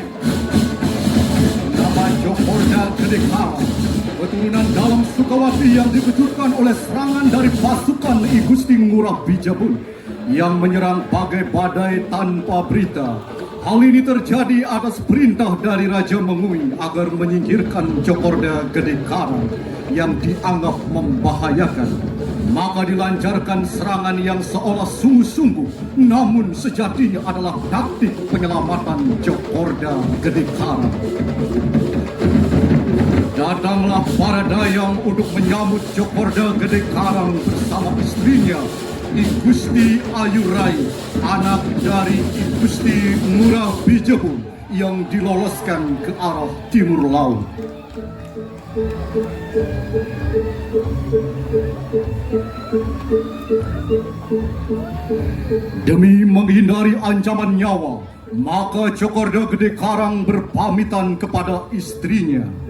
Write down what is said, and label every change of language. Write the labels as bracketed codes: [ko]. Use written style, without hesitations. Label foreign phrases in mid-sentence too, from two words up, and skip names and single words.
[id] Nama Jokorda Kedekara, keturunan dalam Sukawati yang dikejutkan oleh serangan dari pasukan I Gusti Ngurah Bijabun yang menyerang bagai badai tanpa berita. Hal ini terjadi atas perintah dari Raja Mengui agar menyingkirkan Jokorda Kedekara yang dianggap membahayakan. maka dilancarkan serangan yang seolah sungguh-sungguh, namun sejatinya adalah taktik penyelamatan Cokorda Gede Karang. Datanglah para dayang untuk menyambut Cokorda Gede Karang bersama istrinya, I Gusti Ayurai, anak dari I Gusti Ngurah Bijebun yang diloloskan ke arah timur laut. Demi menghindari ancaman nyawa, maka Cokorda Gede Karang berpamitan kepada istrinya.